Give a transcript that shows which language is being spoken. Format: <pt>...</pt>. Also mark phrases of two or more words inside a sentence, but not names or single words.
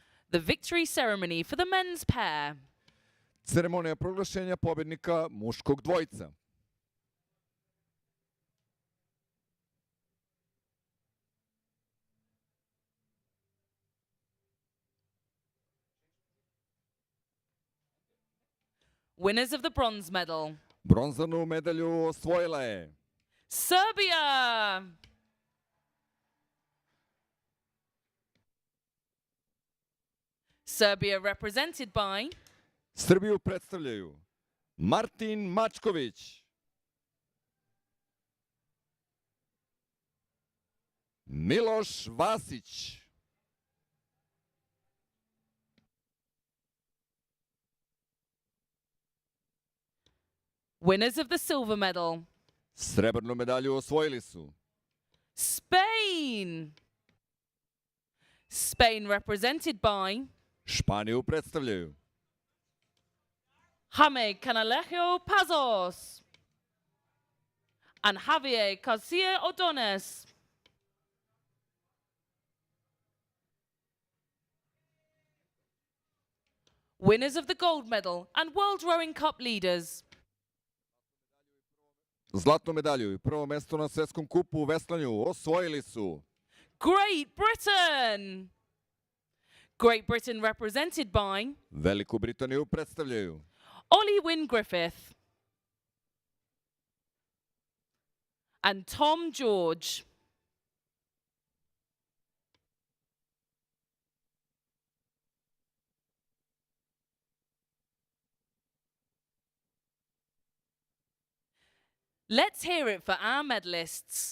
<en>The victory ceremony for the men's pair.</en> <sr>Ceremonija proglašenja pobjednika muškog dvojca.</sr> <en>Winners of the bronze medal.</en> <sr>Bronzanu medalju osvojila je</sr> <en>Serbia! Serbia represented by</en> <sr>Srbiju predstavljaju Martin Mačković, Miloš Vasić,</sr> <en>winners of the silver medal.</en> <sr>srebrnu medalju osvojili su</sr> <en>Spain! Spain represented by</en> <sr>Španiju predstavljaju</sr> <en>Jaime Canalejo Pazos and Javier Garcia Ordonez. Winners of the gold medal and World Rowing Cup leaders.</en> <sr>zlatnu medalju i prvo mesto na svjetskom kupu u veslanju osvojili su</sr> <en>Great Britain! Great Britain represented by</en> <sr>Veliku Britaniju predstavljaju</sr> <en>Ollie Wynne Griffith and Tom George. Let's hear it for our medalists.</en>